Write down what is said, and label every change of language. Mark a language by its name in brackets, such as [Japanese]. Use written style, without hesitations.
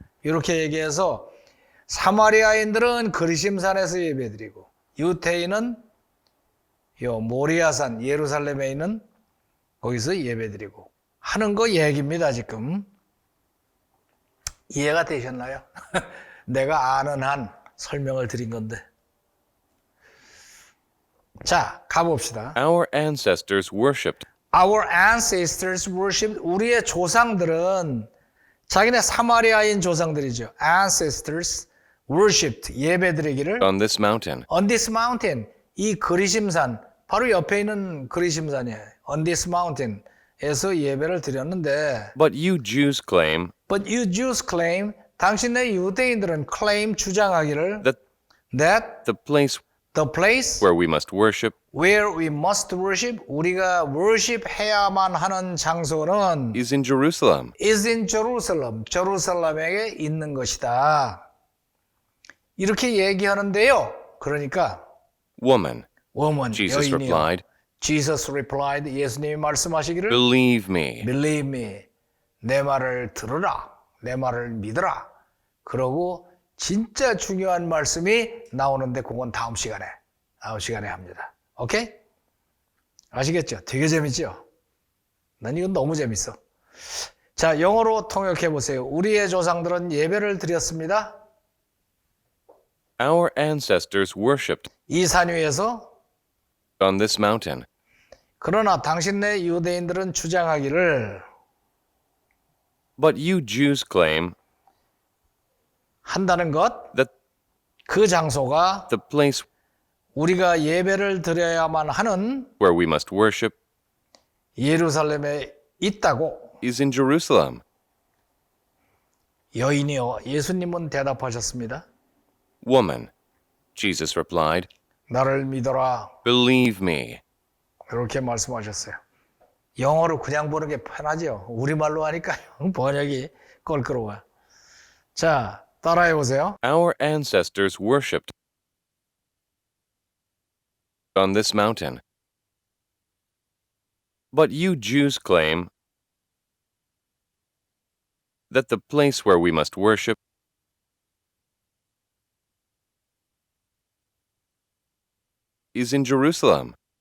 [Korean] 이렇게 얘기해서 사마리아인들은 그리심산에서 예배드리고 유대인은 요 모리아산 예루살렘에 있는 거기서 예배드리고 하는 거 얘기입니다. 지금 이해가 되셨나요? 내가 아는 한 설명을 드린 건데 자, 가봅시다. [English] Our ancestors worshipped Our ancestors worshipped. [Korean] 우리의 조상들은 자기네 사마리아인 조상들이죠. [English] Ancestors worshipped. [Korean] 예배드리기를 [English] on this mountain. on this mountain. [Korean] 이 그리심산 바로 옆에 있는 그리심산이에요. [English] on this mountain에서 [Korean] 예배를 드렸는데 [English] But you Jews claim but you Jews claim [Korean] 당신네 유대인들은 [English] claim [Korean] 주장하기를 [English] that that the place the place where we must worship where we must worship [Korean] 우리가 [English] worship [Korean] 해야만 하는 장소는 [English] is in Jerusalem. is in Jerusalem. [Korean] 제루살렘에 있는 것이다. 이렇게 얘기하는데요. 그러니까 [English] Woman, woman Jesus [Korean] 여인이요. [English] replied, Jesus replied. [Korean] 예수님이 말씀하시기를 [English] believe me. believe me. [Korean] 내 말을 들으라. 내 말을 믿으라. 그러고 진짜 중요한 말씀이 나오는데 그건 다음 시간에 합니다. 오케이? 아시겠죠? 되게 재밌죠? 난 이건 너무 재밌어. 자, 영어로 통역해 보세요. 우리의 조상들은 예배를 드렸습니다. [English] Our ancestors worshipped [Korean] 이 산 위에서 [English] on this mountain. [Korean] 그러나 당신네 유대인들은 주장하기를 [English] But you Jews claim [Korean] 한다는 것, [English] that [Korean] 그 장소가 [English] the place [Korean] 우리가 예배를 드려야만 하는 [English] where we must worship [Korean] 예루살렘에 있다고 [English] is in Jerusalem. [Korean] 여인이요. 예수님은 대답하셨습니다. [English] Woman, Jesus replied, [Korean] 나를 믿어라. [English] believe me. [Korean] 이렇게 말씀하셨어요. 영어로 그냥 보는 게 편하죠. 우리말로 하니까 번역이 껄끄러워요. 자, 따라해 보세요. [English] Our ancestors worshipped on this mountain. But you Jews claim that the place where we must worship is in Jerusalem.